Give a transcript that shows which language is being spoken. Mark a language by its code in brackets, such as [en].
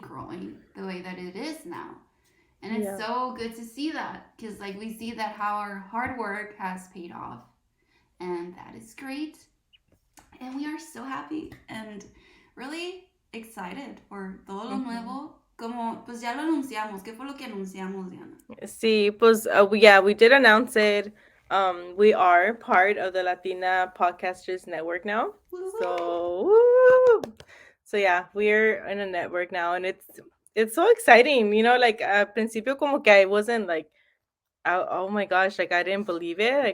[en] keep growing the way that it is now. And it's Yeah. so good to see that because like we see that how our hard work has paid off and that is great. And we are so happy and really excited for [es] todo lo Hmm. nuevo. Como, pues ya lo anunciamos. ¿Qué fue lo que anunciamos, Diana? [en] See, [es] pues, [en] yeah, we did announce it. We are part of the Latina Podcasters Network now. Woo woo! So, woo! So yeah, we're in a network now, and it's so exciting. Like at [es] principio como que [en] I wasn't like, oh my gosh, like I didn't believe it.